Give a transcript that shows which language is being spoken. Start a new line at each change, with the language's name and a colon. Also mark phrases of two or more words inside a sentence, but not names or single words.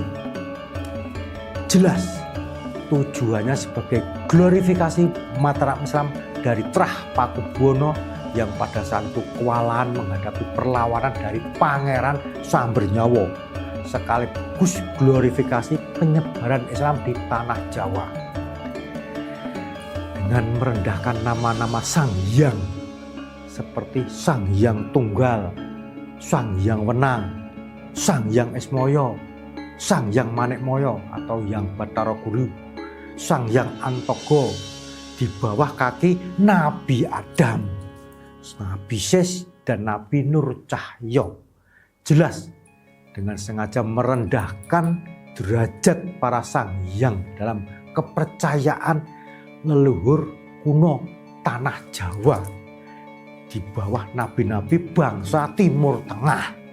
Indonesian: Jelas tujuannya sebagai glorifikasi Mataram Islam dari Trah Pakubuwono yang pada saat itu kewalahan menghadapi perlawanan dari Pangeran Sambernyawa, sekaligus glorifikasi penyebaran Islam di tanah Jawa dengan merendahkan nama-nama Sang Hyang seperti Sang Hyang Tunggal, Sang Hyang Wenang, Sang Hyang Esmoyo, Sang Hyang Manekmoyo atau Hyang Bathara Guru, Sang Hyang Antogo di bawah kaki Nabi Adam, Nabi Sis dan Nabi Nur Cahyo. Jelas dengan sengaja merendahkan derajat para Sang Hyang dalam kepercayaan leluhur kuno tanah Jawa di bawah nabi-nabi bangsa Timur Tengah.